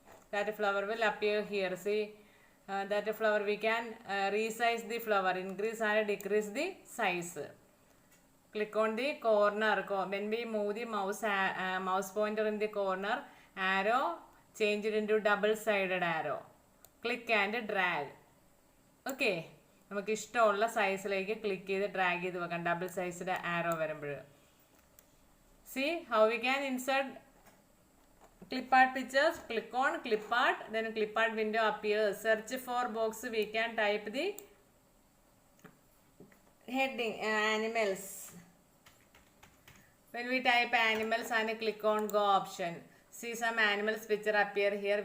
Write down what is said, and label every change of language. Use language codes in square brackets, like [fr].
[en] That flower will appear here. See, that flower we can resize the flower, increase and decrease the size. Click on the corner. When we move the mouse pointer in the corner, arrow change it into double-sided arrow. Click and drag. Okay. [ml] നമുക്ക് ഇഷ്ടമുള്ള സൈസിലേക്ക് click ചെയ്ത് drag ചെയ്ത് വെക്കാം double സൈസിൻ്റെ ആരോ വരുമ്പോൾ. [en] See how we can insert clip art pictures. Click on clip art, then clip art window appears. Search for box, we can type the heading animals. When we type animals and click on go option, see some animals picture appear here.